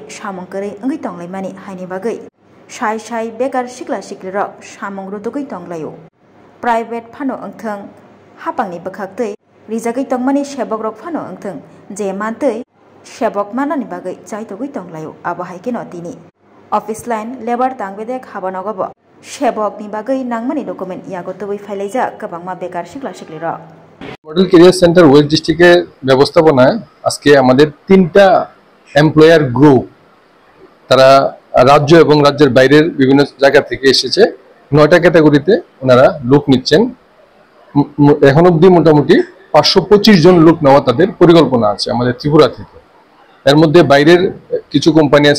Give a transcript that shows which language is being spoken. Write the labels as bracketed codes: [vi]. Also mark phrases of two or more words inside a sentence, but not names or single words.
[trp] samongkrai ngai tonglaimani haini bagai sai bekar sikla sikli rok samong rutugai tonglayo Private phano angthang hapangni bakhaktei rijagai tongmani shebok rok phano angthang je mantei shebok manani bagai chaitogoi tonglayo abahaikeno tini [en] office line [trp] labor tangbedek habanogobo shebok ni bagai nangmani document yagotoboi failaija kabangma bekar sikla sikli rok [bn] মডেল ক্যারিয়ার সেন্টার ওয়েস্ট ডিস্ট্রিক্টের ব্যবস্থাপনায় আজকে আমাদের তিনটা [en] employer group [bn] তারা রাজ্য এবং রাজ্যের বাইরের বিভিন্ন জায়গা থেকে এসেছে ৯টা ক্যাটাগরিতে ওনারা লোক নিচ্ছেন এখন অবধি মোটামুটি 525 জন লোক নেওয়া তাদের পরিকল্পনা আছে আমাদের ত্রিপুরা থেকে এর মধ্যে বাইরের কিছু কোম্পানি আছে